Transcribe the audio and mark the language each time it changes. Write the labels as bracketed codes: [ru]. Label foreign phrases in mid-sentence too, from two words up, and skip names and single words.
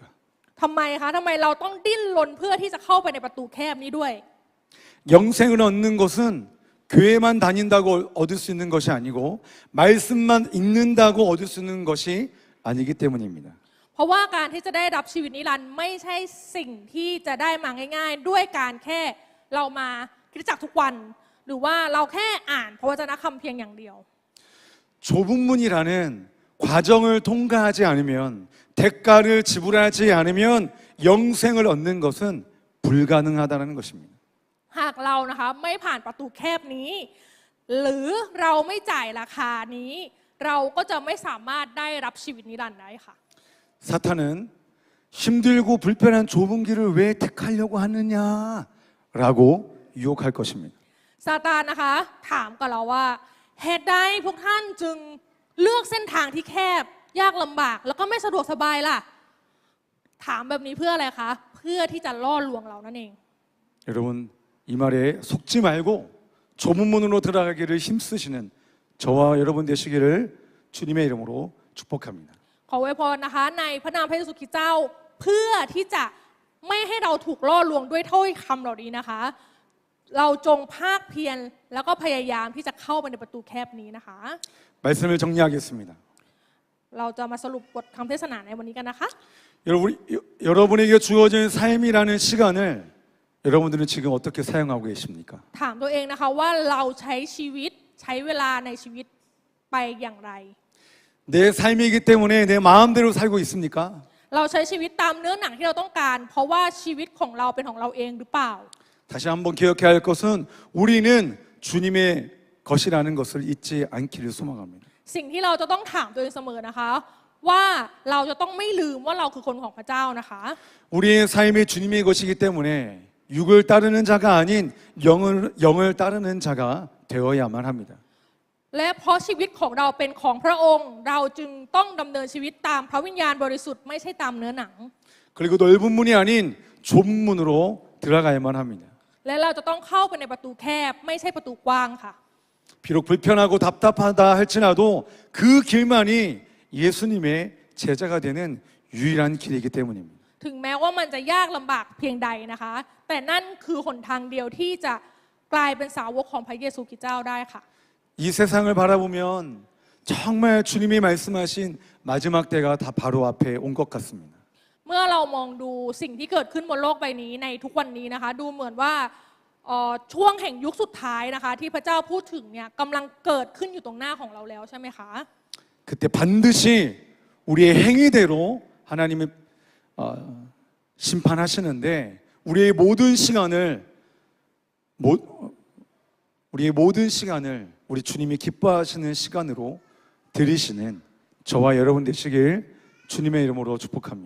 [th] ทำไมคะทำไมเราต้องดิ้นรนเพื่อที่จะเข้าไปในประตูแคบนี้ด้วย [ko] 영생을 얻는 것은 교회만 다닌다고 얻을 수 있는 것이 아니고 말씀만 읽는다고 얻을 수 있는 것이 아니기 때문입니다. [th] เพราะว่าการที่จะได้รับชีวิตนิรันดร์ไม่ใช่สิ่งที่จะได้มาง่ายๆด้วยการแค่เรามาคริสตจักรทุกวันหรือว่าเราแค่อ่านพระวจนะคัมภีร์เพียงอย่างเดียว [ko] 좁은 문이라는 과정을 통과하지 않으면 대가를 지불하지 않으면 영생을 얻는 것은 불가능하다는 것입니다. [th] หากเรานะคะไม่ผ่านประตูแคบนี้หรือเราไม่จ่ายราคานี้เราก็จะไม่สามารถได้รับชีวิตนิรันดร์ได้ค่ะ [ko] 사탄은 힘들고 불편한 좁은 길을 왜 택하려고 하느냐라고 유혹할 것입니다. [th] ซาตานนะคะถามกับเราว่าเหตุใดพวกท่านจึงเลือกเส้นทางที่แคบยากลำบากแล้วก็ไม่สะดวกสบายล่ะถามแบบนี้เพื่ออะไรคะเพื่อที่จะล่อลวงเรานั่นเอง [ko] 여러분 이 말에 속지 말고 좁은 문으로 들어가기를 힘쓰시는 저와 여러분 되시기를 주님의 이름으로 축복합니다. [th] ขออวยพรนะคะในพระนามพระเยซูคริสต์เจ้าเพื่อที่จะไม่ให้เราถูกล่อลวงด้วยถ้อยคำเหล่านี้นะคะเราจงภาคเพียรแล้วก็พยายามที่จะเข้าไปในประตูแคบนี้นะคะ [ko] 말씀을 정리하겠습니다. [th] เราจะมาสรุปบทคำเทศนาในวันนี้กันนะคะ [ko] 여러분에게 주어진 삶이라는 시간을 여러분들은 지금 어떻게 사용하고 계십니까? [th] ถามตัวเองนะคะว่าเราใช้ชีวิตใช้เวลาในชีวิตไปอย่างไร [ko] 내 삶이기 때문에 내 마음대로 살고 있습니까? [th] เราใช้ชีวิตตามเนื้อหนังที่เราต้องการเพราะว่าชีวิตของเราเป็นของเราเองหรือเปล่า [ko] 다시 한번 기억해야 할 것은 우리는 주님의 것이라는 것을 잊지 않기를 소망합니다. [th] สิ่งที่เราจะต้องถามตัวเองเสมอนะคะว่าเราจะต้องไม่ลืมว่าเราคือคนของพระเจ้านะคะ [ko] 우리의 삶이 주님의 것이기 때문에 육을 따르는 자가 아닌 영을 따르는 자가 되어야만 합니다. [th] และเพราะชีวิตของเราเป็นของพระองค์เราจึงต้องดำเนินชีวิตตามพระวิญญาณบริสุทธิ์ไม่ใช่ตามเนื้อหนัง [ko] 그리고 넓은 문이 아닌 좁은 문으로 들어가야만 합니다. [th] และเราจะต้องเข้าไปในประตูแคบไม่ใช่ประตูกว้างค่ะ [ko] 비록 불편하고 답답하다 할지라도 그 길만이 예수님의 제자가 되는 유일한 길이기 때문입니다. [th] ถึงแม้ว่ามันจะยากลำบากเพียงใดนะคะแต่นั่นคือหนทางเดียวที่จะกลายเป็นสาวกของพระเยซูคริสต์เจ้าได้ค่ะ [ko] 이 세상을 바라보면 정말 주님이 말씀하신 마지막 때가 다 바로 앞에 온 것 같습니다. [th] เมื่อเรามองดูสิ่งที่เกิดขึ้นบนโลกใบนี้ในทุกวันนี้นะคะดูเหมือนว่าช่วงแห่งยุคสุดท้ายนะคะที่พระเจ้าพูดถึงเนี่ยกำลังเกิดขึ้นอยู่ตรงหน้าของเราแล้วใช่ไหมคะ [ko] 그때 반드시 우리의 행위대로 하나님이 심판하시는데 우리의 모든 시간을 우리 주님이 기뻐하시는 시간으로 들이시는 저와 여러분 되시길 주님의 이름으로 축복합니다.